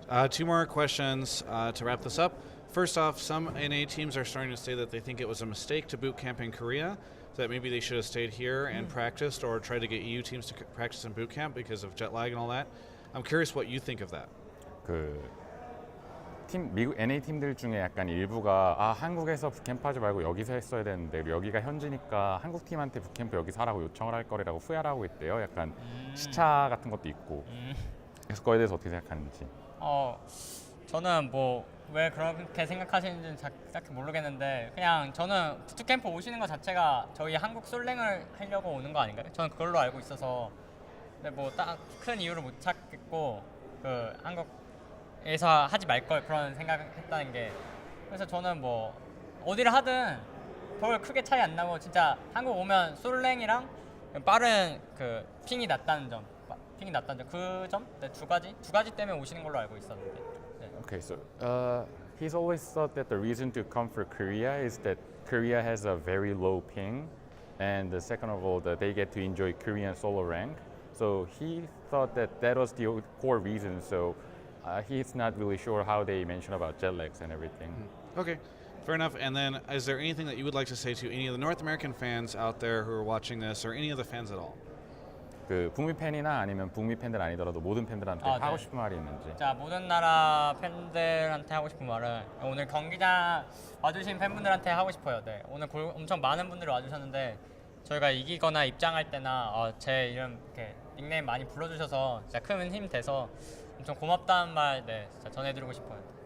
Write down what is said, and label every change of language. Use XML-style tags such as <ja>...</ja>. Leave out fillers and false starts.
<en>2 more questions to wrap this up. First off, some NA teams are starting to say that they think it was a mistake to boot camp in Korea, that maybe they should have stayed here and practiced, or tried to get EU teams to practice in boot camp because of jet lag and all that. I'm curious what you think of that.</en> <ko>미국 NA 팀들 중에 약간 일부가 한국에서 붓캠프하지 말고 여기서 했어야 되는데, 그리고 여기가 현지니까 한국 팀한테 붓캠프 여기서 하라고 요청을 할 거라고 후회를 하고 있대요. 약간 시차 같은 것도 있고. 그래서 그거에 대해서 어떻게 생각하는지. 저는 왜 그렇게 생각하시는지는 딱히 모르겠는데, 그냥 저는 부트캠프 오시는 것 자체가 저희 한국 솔랭을 하려고 오는 거 아닌가요? 저는 그걸로 알고 있어서, 근데 딱 큰 이유를 못 찾겠고, 한국에서 하지 말 걸 그런 생각했다는 게, 그래서 저는 어디를 하든 별 크게 차이 안 나고, 진짜 한국 오면 솔랭이랑 빠른 핑이 낮다는 점, 그 점? 네, 두 가지 때문에 오시는 걸로 알고 있었는데. 네.</ko> <en>Okay, so he's always thought that the reason to come for Korea is that Korea has a very low ping, and second of all, that they get to enjoy Korean solo rank. So he thought that was the core reason. So he's not really sure how they mention about jet lags and everything. Okay, fair enough. And then, is there anything that you would like to say to any of the North American fans out there who are watching this, or any of the fans at all?</en> <ko>북미 팬이나 아니면 북미 팬들 아니더라도 모든 팬들한테 하고 싶은 말이 있는지. 자, 모든 나라 팬들한테 하고 싶은 말은, 오늘 경기장 와주신 팬분들한테 하고 싶어요. 네, 오늘 엄청 많은 분들이 와주셨는데, 저희가 이기거나 입장할 때나 제 이름 이렇게 닉네임 많이 불러주셔서 진짜 큰 힘 돼서 엄청 고맙다는 말 진짜 전해드리고 싶어요.</ko>